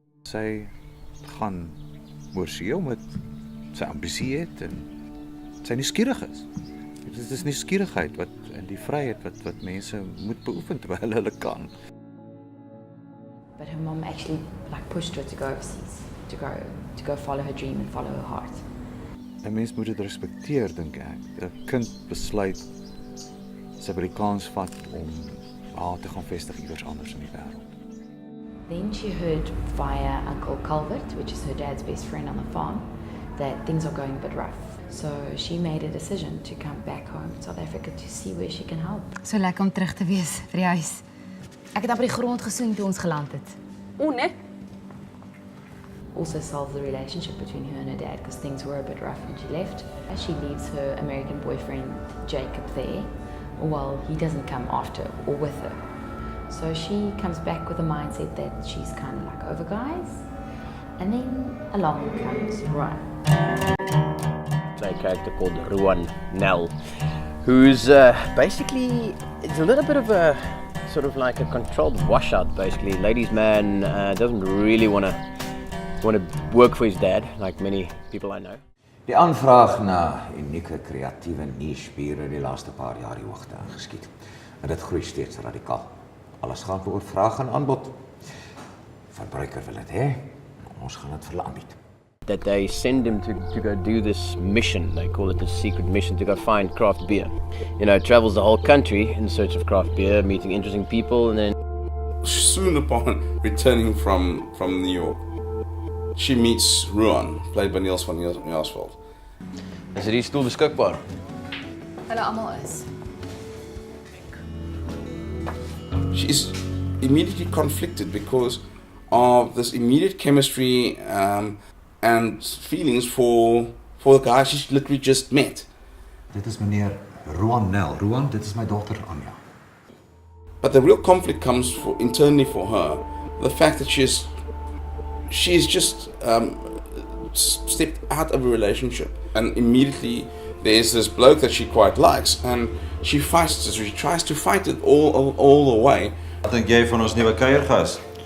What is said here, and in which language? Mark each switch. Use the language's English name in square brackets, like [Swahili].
[Afrikaans] Sy gaan oorsee omdat sy ambisie het en sy nuuskierig is. Dit is nuuskierigheid wat en die vryheid wat mense moet beoefen terwyl hulle kan. [English] But her mom actually pushed her to go overseas, to go follow her dream and follow her heart. [Afrikaans] 'n Mens moet dit respekteer, dink ek. 'n Kind besluit sy by die kans vat om haar te gaan vestig iewers anders in die wêreld. [English] Then she heard via Uncle Calvert, which is her dad's best friend on the farm, that things are going a bit rough. So she made a decision to come back home to South Africa to see where she can help. [Afrikaans] So lekker om terug te wees vir die huis. Ek het op die grond gesoen toe ons geland het. O, nee. [English] Also solve the relationship between her and her dad because things were a bit rough when she left. She leaves her American boyfriend Jacob there, while he doesn't come after or with her. So she comes back with a mindset that she's kind of like over guys, and then along comes Ruan. A character called Ruan Nel, who's basically, it's a little bit of a sort of like a controlled washout basically. Ladies' man, doesn't really want to work for his dad, like many people I know. [Afrikaans] Die aanvraag na unieke kreatiewe niche-biere die laaste paar jaar die hoogte aangeskiet. En dit groei steeds radikaal. Alles gaan oor vraag en aanbod. Verbruiker wil dit hê, ons gaan dit vir hulle aanbied. [English] That they send him to go do this mission, they call it a secret mission, to go find craft beer. You know, travels the whole country in search of craft beer, meeting interesting people, and then Soon upon returning from New York, she meets Ruan, played by Niels van Jaarsveld. [Afrikaans] Is hierdie stoel beskikbaar? Hulle almal is. [English] She's immediately conflicted because of this immediate chemistry and feelings for the guy she's literally just met. [Afrikaans] Dit is meneer Ruan Nel. Ruan, dit is my dogter Anja. [English] But the real conflict comes internally for her, the fact that she's just stepped out of a relationship, and immediately there's this bloke that she quite likes, and she fights it. She tries to fight it all the way. [Afrikaans] Wat dink jy van ons nuwe kuiergas?